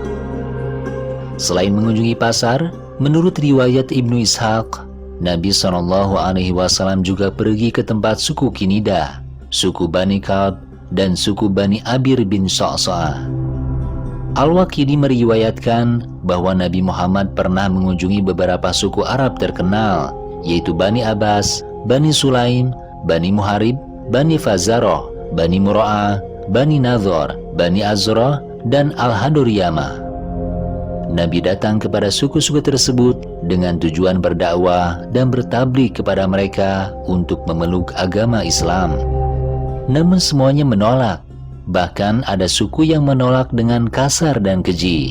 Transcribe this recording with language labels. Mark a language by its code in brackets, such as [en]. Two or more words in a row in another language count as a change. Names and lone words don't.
[id] Selain mengunjungi pasar, menurut riwayat Ibnu Ishaq, Nabi SAW juga pergi ke tempat suku Kinidah, suku Bani Ka'ab, dan suku Bani Abir bin Sa'sa'ah. Al-Waqidi meriwayatkan bahwa Nabi Muhammad pernah mengunjungi beberapa suku Arab terkenal, yaitu Bani Abbas, Bani Sulaim, Bani Muharib, Bani Fazaroh, Bani Mura'ah, Bani Nadhor, Bani Azrah, dan Al-Haduriyamah. Nabi datang kepada suku-suku tersebut dengan tujuan berdakwah dan bertabligh kepada mereka untuk memeluk agama Islam. Namun semuanya menolak. Bahkan ada suku yang menolak dengan kasar dan keji.